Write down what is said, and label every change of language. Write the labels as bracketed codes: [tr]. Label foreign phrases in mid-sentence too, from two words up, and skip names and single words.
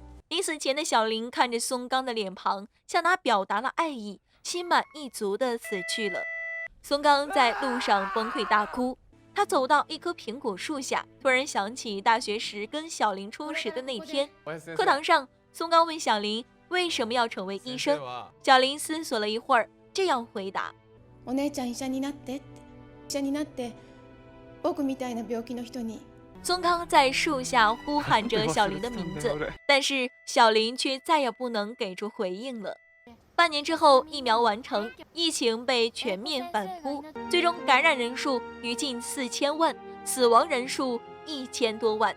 [zh] 临死前的小林看着松冈的脸庞，向他表达了爱意，心满意足地死去了。松冈在路上崩溃大哭，他走到一棵苹果树下，突然想起大学时跟小林初识的那天。课堂上，松冈问小林为什么要成为医生，小林思索了一会儿，这样回答： [ja] お姉ちゃん医者になって、医者になって僕みたいな病気の人に。 [zh] 松冈在树下呼喊着小林的名字，但是小林却再也不能给出回应了。半年之后，疫苗完成，疫情被全面反扑，最终感染人数逾近4000万，死亡人数1000多万。